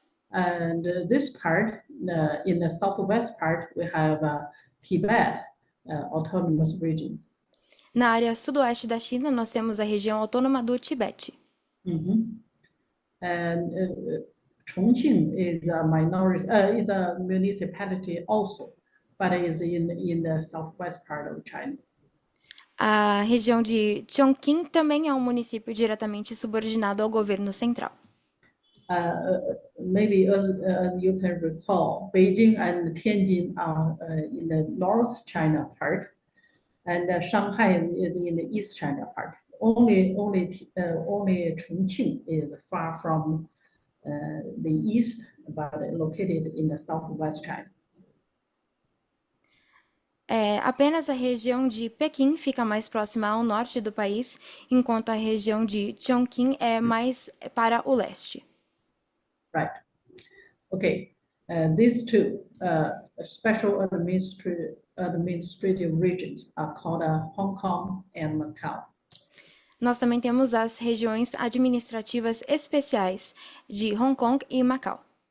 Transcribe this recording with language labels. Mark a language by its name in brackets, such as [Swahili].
[English] And this part, in the southwest part, we have Tibet Autonomous Region. [Portuguese] Na área sudoeste da China, nós temos a região autônoma do Tibete. [English] And Chongqing is a minority, is a municipality also, but is in the southwest part of China. [Portuguese] A região de Chongqing também é um município diretamente subordinado ao governo central. [English] Maybe as you can recall, Beijing and Tianjin are in the North China part, and Shanghai is in the East China part. Only Chongqing is far from the east, but located in the southwest China. [Portuguese] Apenas a região de Pequim fica mais próxima ao norte do país, enquanto a região de Chongqing é mais para o leste. [English] Right. Okay. These 2 special administrative regions are called Hong Kong and Macau. [Portuguese] Nós também temos as regiões administrativas especiais de Hong Kong e Macau.